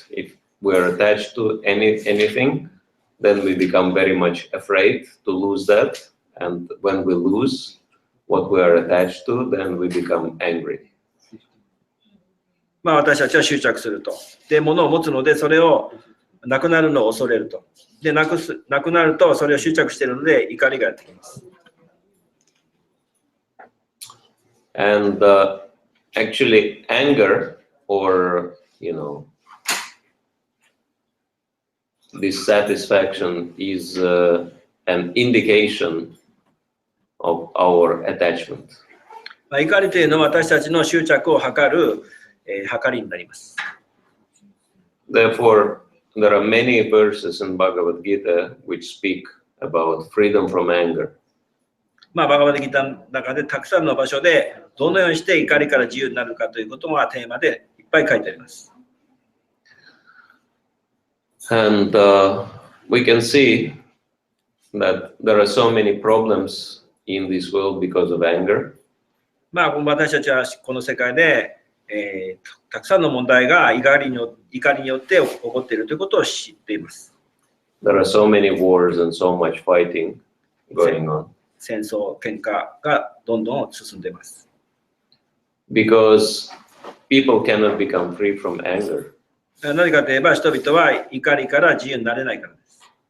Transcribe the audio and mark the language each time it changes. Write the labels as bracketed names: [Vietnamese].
[English] If we're attached to anything, then we become very much afraid to lose that. And when we lose what we are attached to, then we become angry. [Japanese] まあ私たちは執着すると。で、物を持つので、それをなくなるのを恐れると。で、なくなると、それを執着しているので、怒りがやってきます。 [English] And actually, anger or, dissatisfaction is an indication of our attachment. [Japanese] まあ怒りというのは私たちの執着を測る、測りになります。 [English] Therefore, there are many verses in Bhagavad Gita which speak about freedom from anger. [Japanese] まあ、バガバダギターの中でたくさんの場所でどのようにして怒りから自由になるかということがテーマでいっぱい書いてあります。 [English] And we can see that there are so many problems in this world because of anger. [Japanese] まあ、私たちはこの世界で、たくさんの問題が怒りによって起こっているということを知っています。 [English] There are so many wars and so much fighting going on. [Japanese] 戦争、喧嘩がどんどん進んでいます。 [English] Because people cannot become free from anger. [Japanese] 何かといえば人々は怒りから自由になれないからです。